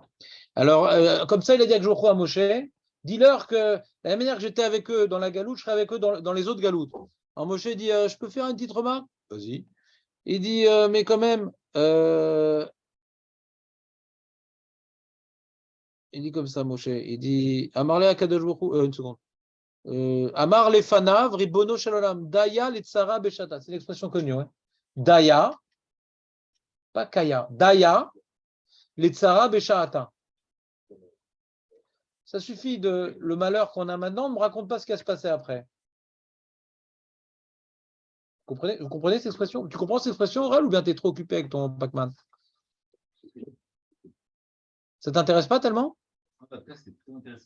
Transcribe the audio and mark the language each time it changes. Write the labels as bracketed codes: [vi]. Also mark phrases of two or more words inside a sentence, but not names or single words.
[fr] Alors, comme ça, il a dit à Jochou à Moshe, dis-leur que de la manière que j'étais avec eux dans la galoute, je serai avec eux dans les autres galoutes. Alors Moshe dit, je peux faire une petite remarque? Vas-y. Il dit, mais quand même, il dit comme ça, Moshe, il dit, [he] אמר לו הקדוש ברוך הוא, [fr] une seconde. [he] אמר לפניו רבונו של עולם דיה לצרה בשעתה. [fr] C'est l'expression connue. Ouais. Daya, pas kaya. [he] דיה לצרה בשעתה. [fr] Ça suffit de le malheur qu'on a maintenant, ne me raconte pas ce qui va se passer après. Vous comprenez cette expression? Tu comprends cette expression orale ou bien tu es trop occupé avec ton Pac-Man? Ça t'intéresse pas tellement? C'est très intéressant.